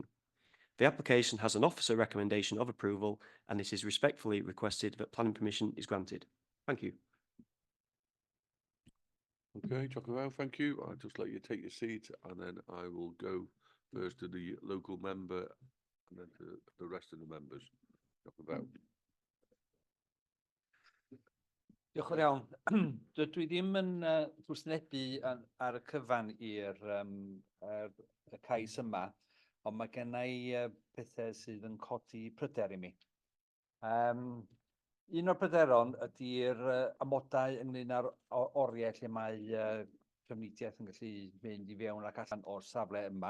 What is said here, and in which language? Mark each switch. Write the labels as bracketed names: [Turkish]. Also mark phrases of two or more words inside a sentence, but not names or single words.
[English] The application has an officer recommendation of approval and it is respectfully requested that planning permission is granted. Thank you. Okay, Jocelyn, thank you. I'll just let you take your seat and then I will go first to the local member and then to the rest of the members. Jocelyn. [Welsh] Diolch yn iawn. Dwi ddim yn gwrthwynebu ar y cyfan i'r cais yma, ond mae gennai pethau sydd yn codi pryder i mi. Un o'r pryderon ydy'r amodau ynglyn â'r oriau lle mae trafnidiaeth yn gallu mynd i fewn ac allan o'r safle yma.